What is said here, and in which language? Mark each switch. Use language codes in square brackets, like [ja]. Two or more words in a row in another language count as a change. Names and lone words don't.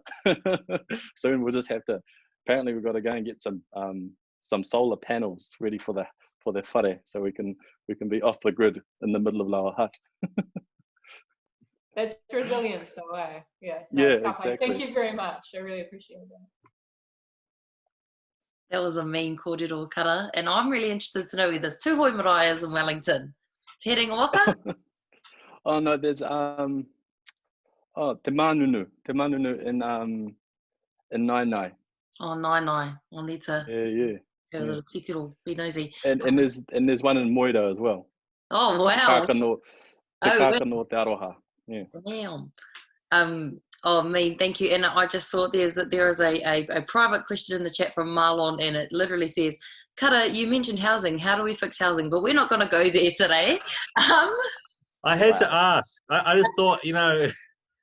[en] Soon we'll just have to, apparently we've got to go and get some solar panels ready for the whare, so we can be off the grid in the middle of Lower Hutt. That's resilience though, eh? Yeah. Yeah, exactly. Thank you very much. I really appreciate that. That was a mean kōrero kara, and I'm really interested to know where there's Tūhoi marae in Wellington. Te Reinga Waka? Oh no, there's Te Manunu in Nainai. Oh, Nainai. I'll need to go a little titiro, be nosy. And there's one in Moira as well. Oh wow. Te Kāka no Te Aroha. Yeah. Damn. Oh, thank you. And I just saw there is a private question in the chat from Marlon, and it literally says, Kara, you mentioned housing. How do we fix housing? But we're not going to go there today. I had to ask. I just thought,